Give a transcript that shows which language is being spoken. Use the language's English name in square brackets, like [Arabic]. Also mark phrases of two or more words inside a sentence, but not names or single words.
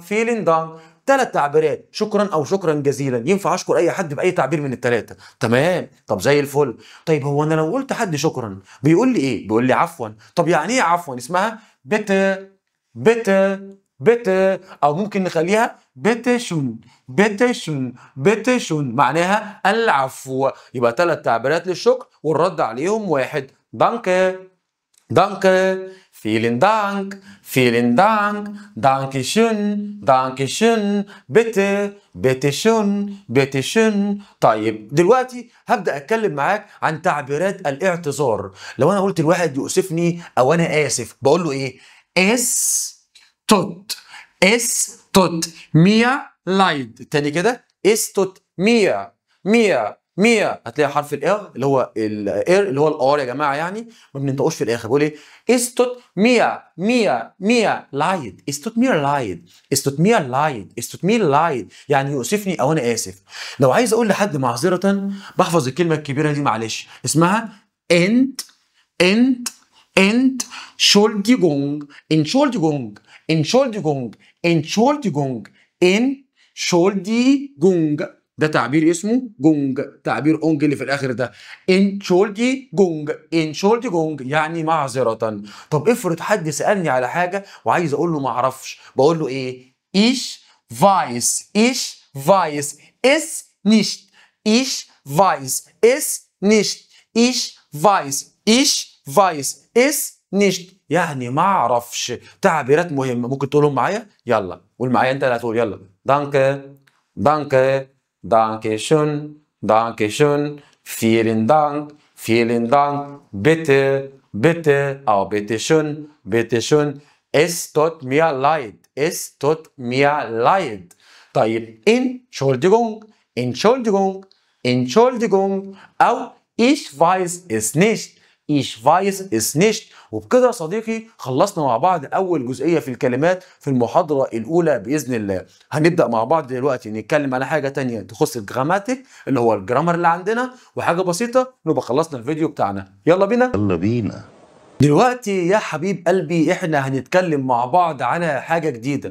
[Arabic] 3 تعبيرات، شكرا او شكرا جزيلا، ينفع اشكر اي حد باي تعبير من ال3. تمام، طب زي الفل. طيب هو انا لو قلت حد شكرا بيقول لي ايه؟ بيقول لي عفوا. طب يعني ايه عفوا؟ اسمها bitte او ممكن نخليها [German] bitte schön [Arabic] معناها العفو. يبقى 3 تعبيرات للشكر والرد عليهم 1. [German] danke vielen Dank danke schön bitte schön. [Arabic] طيب دلوقتي هبدأ اتكلم معاك عن تعبيرات الاعتذار. لو انا قلت الواحد يؤسفني او انا اسف بقول له ايه؟ [German] es tut mir leid. [Arabic] تاني كده [German] es tut mir [Arabic] هتلاقي حرف الاغ اللي هو الار يا جماعه، يعني ما بننطقوش في الاخر. بقول ايه؟ [German] es tut mir leid [Arabic] يعني يؤسفني او انا اسف. لو عايز اقول لحد معذره بحفظ الكلمه الكبيره دي معلش، اسمها Entschuldigung. ده تعبير اسمه جونج، تعبير اونج اللي في الاخر ده. Entschuldigung يعني معذرة. طب افرض حد سألني على حاجة وعايز اقول له ما اعرفش، بقول له ايه؟ [German] Ich weiß es nicht. [Arabic] يعني ما اعرفش. تعبيرات مهمه ممكن تقولهم معايا؟ يلا قول معايا انت اللي هتقول. [German] يلا danke schön vielen Dank bitte او bitte schön es tut mir leid. طيب Entschuldigung Entschuldigung أو ich weiß es nicht. Ich weiß es nicht. [Arabic] وبكده يا صديقي خلصنا مع بعض أول جزئية في الكلمات في المحاضرة الأولى بإذن الله. هنبدأ مع بعض دلوقتي نتكلم على حاجة تانية تخص الجراماتيك اللي هو الجرامر اللي عندنا، وحاجة بسيطة نبقى خلصنا الفيديو بتاعنا. يلا بينا. يلا بينا. دلوقتي يا حبيب قلبي احنا هنتكلم مع بعض على حاجة جديدة.